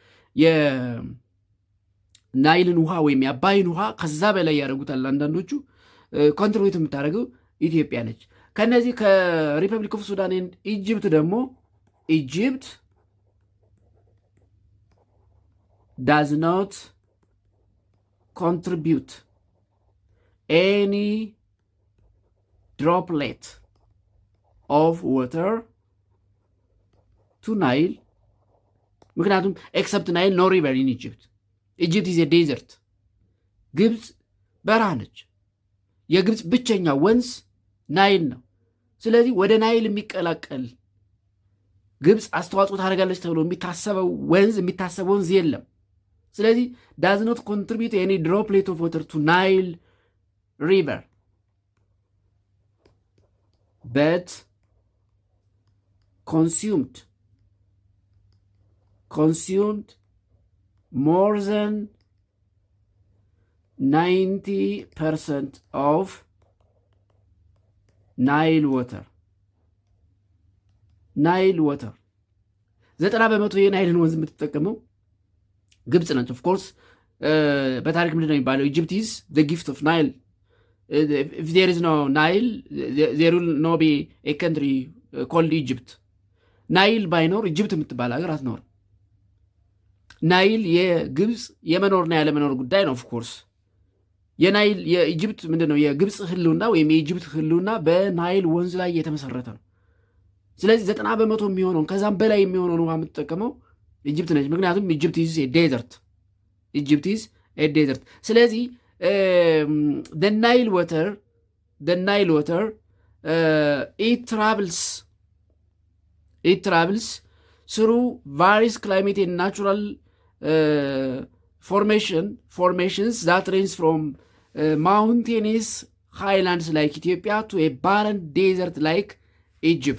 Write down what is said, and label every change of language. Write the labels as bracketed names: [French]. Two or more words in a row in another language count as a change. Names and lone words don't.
[Amharic] የናይልን ውሃ ወይም የአባይን ውሃ ከዛ በላይ ያደርጉታል አንዳንዶቹ። ኮንትሪቢዩት የምታደርገው ኢትዮጵያ ነች። ከነዚህ ከሪፐብሊክ ኦፍ ሱዳን ኢጅፕት ደግሞ ኢጅፕት [English] does not contribute any droplet of water to Nile. ምክንያቱም except Nile no river in Egypt. Egypt is a desert. [Amharic] ግብፅ በረሃ ነች። የግብፅ ብቸኛ ወንዝ ናይል ነው። ስለዚህ ወደ ናይል የሚቀላቀል ግብፅ አስተዋጽኦ ታደርጋለች ተብሎ የሚታሰብ ወንዝ የለም። ስለዚህ [English] does not contribute any droplet of water to Nile river, but consumed more than 90% of Nile water. [Amharic] 90% የናይልን ወንዝ የምትጠቀመው ግብፅ ነች። ኦፍኮርስ በታሪክ ምንድን ነው የሚባለው? [English] Egypt is the gift of Nile። If there is no Nile there will no be a country called Egypt። [Amharic] ናይል ባይኖር ኢጅፕት የምትባል ሀገር አትኖርም። ናይል የግብፅ የመኖርና ያለመኖር ጉዳይ ነው። ኦፍኮርስ የናይል የኢጅፕት ምንድን ነው የግብፅ ህልውና ወይም የኢጅፕት ህልውና በናይል ወንዝ ላይ የተመሰረተ ነው። ስለዚህ 90% የሚሆነውን ከዛም በላይ የሚሆነውን ውሃ የምትጠቀመው ኢጅፕት ነች። ምክንያቱም [English] Egypt is a ዴዘርት። ስለዚህ the Nile water it travels through various climate and natural formations that range from mountainous highlands like Ethiopia to a barren desert like Egypt.